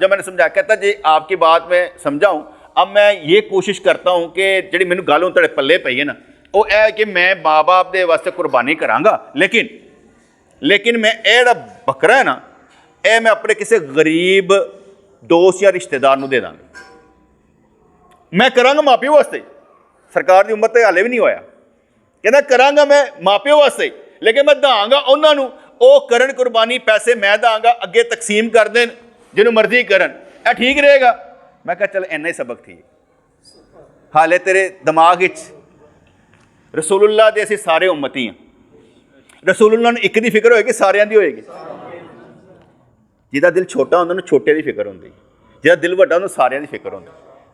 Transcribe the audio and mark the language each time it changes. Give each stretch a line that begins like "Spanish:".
Urdu: جب میں نے سمجھایا کہتا جی آپ کی بات میں سمجھاؤں, اب میں یہ کوشش کرتا ہوں کہ
Punjabi: جڑی مینوں گل تڑے پلے پئی ہے نا وہ اے کہ میں ماں باپ دے واسطے قربانی کراں گا, لیکن میں اے جڑا بکرا ہے نا اے میں اپنے کسی غریب دوست یا رشتہ دار نوں دے داں گا. میں کراں گا ماں پیو واسطے, سرکار دی امت تے حالے بھی نہیں ہویا. کہنا کراں گا میں ماں پیو واسطے, لیکن میں داں گا انہاں نوں, او کرن قربانی, پیسے میں داں گا, اگے تقسیم کر دین جنوں مرضی کرن, اے ٹھیک رہے گا. میں کہا چل اینا ہی سبق تھی, حالے تیرے دماغ وچ رسول اللہ دے اسی سارے امتی ہیں. رسول اللہ نے ایک دی فکر ہوئے گی ساریاں دی ہوئے گی. جہاں دل چھوٹا ہوتا انہوں چھوٹے دی فکر ہوتی, جہاں دل وڈا انہوں ساریاں دی فکر ہوتی.